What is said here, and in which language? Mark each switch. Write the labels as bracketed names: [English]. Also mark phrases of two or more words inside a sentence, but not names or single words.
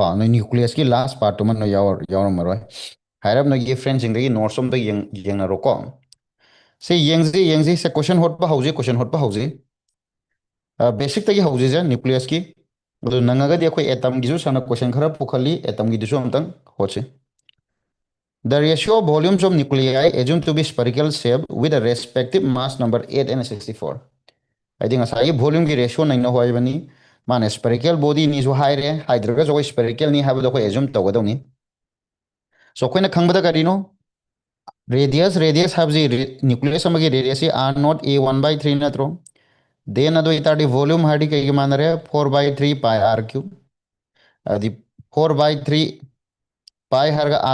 [Manipuri] ꯅꯣꯏ ꯅ꯭ꯌꯨꯀ꯭ꯂꯤꯌꯁꯀꯤ ꯂꯥꯁ ꯄꯥꯔꯠꯇꯨꯃ ꯅꯣꯏ ꯌꯥꯎꯔꯝꯃꯔꯣꯏ ꯍꯥꯏꯔꯞ ꯅꯣꯏꯒꯤ ꯐ꯭ꯔꯦꯟꯁꯤꯡꯗꯒꯤ ꯅꯣꯠꯁ ꯑꯝꯇ ꯌꯦꯡꯅꯔꯣꯀꯣ ꯁꯤ ꯌꯦꯡꯁꯤ ꯁꯦ ꯀꯣꯏꯁꯟ ꯍꯣꯠꯄ ꯍꯧꯖꯤꯛ ꯀꯣꯏꯁꯟ ꯍꯣꯠꯄ ꯍꯧꯖꯤꯛ ꯕꯦꯁꯤꯛꯇꯒꯤ ꯍꯧꯖꯤꯁꯦ ꯅ꯭ꯌꯨꯀ꯭ꯂꯤꯌꯁꯀꯤ ꯑꯗꯨ ꯅꯪꯉꯒꯗꯤ ꯑꯩꯈꯣꯏ ꯑꯦꯇꯝꯒꯤꯁꯨ ꯁꯥꯔꯅ ꯀꯣꯏꯁꯟ ꯈꯔ ꯄꯨꯈꯠꯂꯤ ꯑꯦꯇꯝꯒꯤꯗꯨꯁꯨ ꯑꯝꯇꯪ ꯍꯣꯠꯁꯤ [English] The ratio of volumes of nuclei assumed to be spherical shape with a respective mass number 8 and 64. [Manipuri] ꯍꯥꯏꯗꯤ ꯉꯁꯥꯏꯒꯤ ꯚꯣꯜꯌꯨꯝꯒꯤ ꯔꯦꯁꯤꯌꯣ ꯅꯩꯅꯧ ꯍꯥꯏꯕꯅꯤ ꯃꯥꯅ [English] spherical body [Manipuri] ꯍꯥꯏꯔꯦ ꯍꯥꯏꯗ꯭ꯔꯒꯁꯨ ꯑꯩꯈꯣꯏ ꯁ꯭ꯄꯦꯔꯤꯀꯦꯜꯅꯤ ꯍꯥꯏꯕꯗꯣ ꯑꯩꯈꯣꯏ ꯑꯦꯖꯨꯝ ꯇꯧꯒꯗꯧꯅꯤ ꯁꯣ ꯑꯩꯈꯣꯏꯅ ꯈꯪꯕꯗ ꯀꯔꯤꯅꯣ ꯔꯦꯗꯤꯌꯁ ꯍꯥꯏꯕꯁꯤ ꯅ꯭ꯌꯨꯀ꯭ꯂꯤꯌꯁ ꯑꯃꯒꯤ ꯔꯦꯗꯤꯌꯁꯁꯤ [English] R naught [Manipuri] A1/3 ꯅꯠꯇ꯭ꯔꯣ ꯗꯦꯟ ꯑꯗꯨ ꯑꯣꯏꯇꯥꯔꯗꯤ ꯚꯣꯜꯌꯨꯝ ꯍꯥꯏꯔꯗꯤ ꯀꯩꯒꯤ ꯃꯥꯟꯅꯔꯦ 4/3 ꯄꯥꯏ [English] R cube [Manipuri] ꯍꯥꯏꯗꯤ 4/3 ꯄꯥꯏ ꯍꯥꯏꯔꯒ R